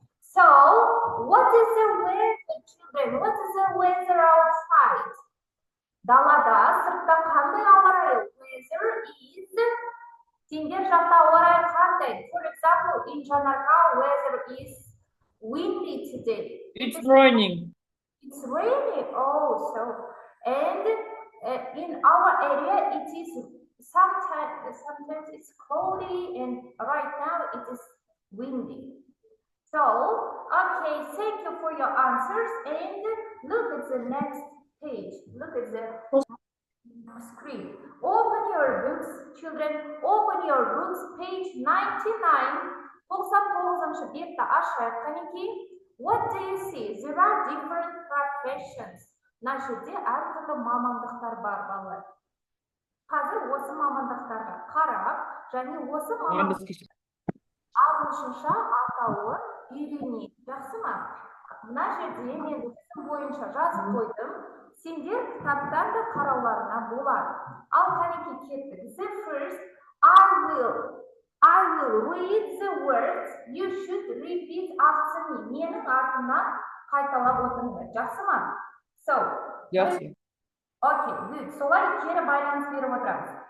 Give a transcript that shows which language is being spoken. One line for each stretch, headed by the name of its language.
English: So, what is the weather, children? What is the weather outside?
Kazakh: Далада, сыртта қандай ауа райы?
English: Weather is...
Kazakh: Сендер жақта ауа райы қандай?
English: For example, in Жанарқа, weather is windy today. It's raining. It's raining. Oh, so... And in our area, it is sometimes it's cloudy, and right now it is windy. So, okay, thank you for your answers, and look at the next page. Look at the screen. Open your books, children. Open your books, page 99.
Kazakh: 99-шы бетті ашайық, қанекей.
English: What do you see? There are different professions.
Kazakh: Мына жерде әртүрлі мамандықтар бар, балалар. Қазір осы мамандықтарға қарап, және осы мамандықтар ағылшынша атауы үйренейік. Жақсы ма? Мына жерде мен өзім бойынша жазып қойдым. Сендер кітаптарды қарауларына болады. Ал қанекей кеттік.
English: The first, I will read the words. You should repeat after me.
Kazakh: Менің артымнан қайталап отырыңдар. Жақсы ма? So,
English: Yes. Okay, good.
Kazakh: Солай кері байланыс беріп отырамыз.